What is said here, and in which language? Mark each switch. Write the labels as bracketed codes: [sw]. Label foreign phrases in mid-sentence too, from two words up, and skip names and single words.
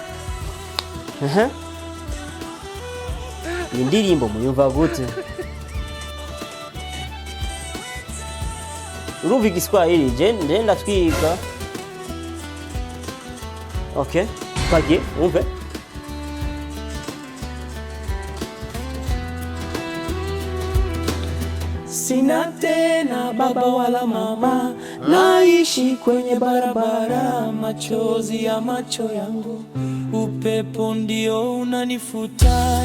[rn] Indirimbo muyumva gute? Urumva igiswahili je ndatwiga. Okay, twagiye umve. [sw] Sina tena baba wala mama, naishi kwenye barabara, machozi ya macho yangu, upepo ndio unanifuta.